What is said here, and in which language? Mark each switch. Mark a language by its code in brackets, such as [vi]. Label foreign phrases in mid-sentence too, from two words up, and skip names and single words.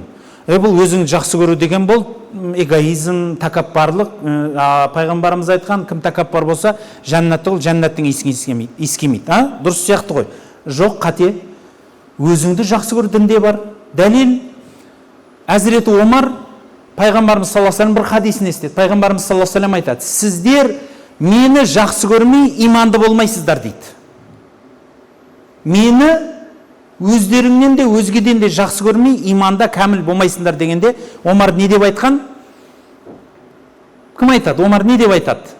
[kk] Бұл өзіңді жақсы көру деген бол эгоизм, тәкаппарлық. Пайғамбарымыз айтқан, кім тәкаппар болса, жәннатты ол жәннаттың иісін иіскемейді. Дұрыс сияқты ғой. Жоқ, қате. Өзіңді жақсы көр дінде бар. Дәлел. Әзіреті Омар, пайғамбарымыз [ar] صلى الله عليه وسلم [kk] бір хадисін естеді. Пайғамбарымыз [ar] صلى الله عليه وسلم [kk] айтады: сіздер мені жақсы көрмей иманды болмайсыздар дейді. Мені өздеріңнен де өзгеден де жақсы көрмей иманда кәміл болмайсыңдар дегенде, Омар не деп айтқан? Кім айтады? Омар не деп айтады?